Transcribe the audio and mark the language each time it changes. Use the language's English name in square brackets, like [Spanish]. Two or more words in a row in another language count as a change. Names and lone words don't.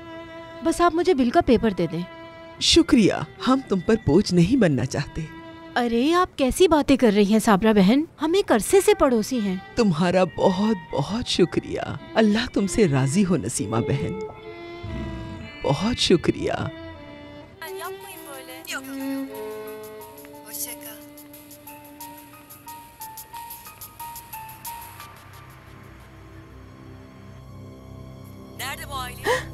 [Hindi] बस आप मुझे बिल का पेपर दे दें। शुक्रिया, हम तुम पर बोझ नहीं बनना चाहते। अरे आप कैसी बातें कर रही हैं साबरा बहन, हम एक अरसे से पड़ोसी हैं। तुम्हारा बहुत बहुत शुक्रिया। अल्लाह तुमसे राजी हो नसीमा बहन, बहुत शुक्रिया। [Turkish] Yapmayın böyle. Yok. Hoşça kal. Nerede bu aile?